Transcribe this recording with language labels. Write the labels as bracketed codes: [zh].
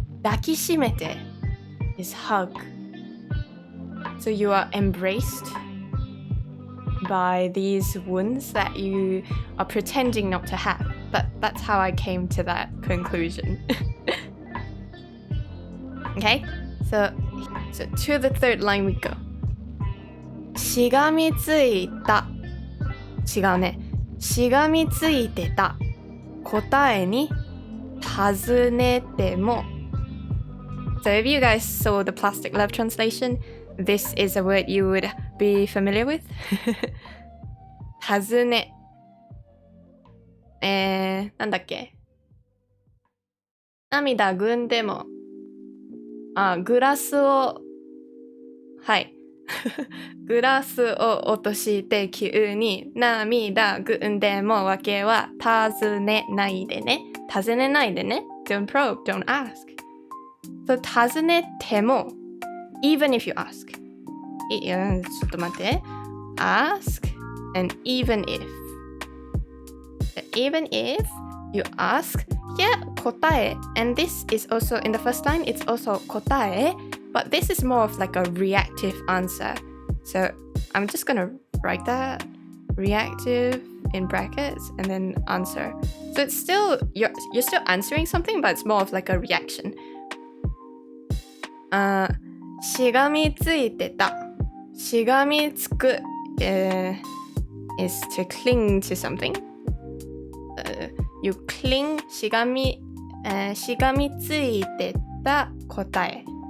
[en] 抱きしめて is hug. So you are embraced by these wounds that you are pretending not to have. But that's how I came to that conclusion. Okay? So to the third line we go. [ja] しがみついた。違うね。しがみついてた。答えに尋ねても。 [en] So if you guys saw the Plastic Love translation, this is a word you would be familiar with. [ja] 尋ね。なんだっけ。涙ぐんでも。グラスを、はい。グラスを落として急に涙ぐんでもわけは尋ねないでね。尋ねないでね。 [en] Don't probe, don't ask. So 尋ねても even if you ask. [ja] ちょっと待って。 [en] ask and even if. Even if you ask, yeah, 答え. And this is also in the first line, it's also 答え. But this is more of like a reactive answer. So I'm just gonna write that reactive in brackets and then answer. So it's still, you're still answering something, but it's more of like a reaction. [ja] しがみついてた。 [en] しがみつく、is to cling to something. You cling, [ja] しがみついてた答え。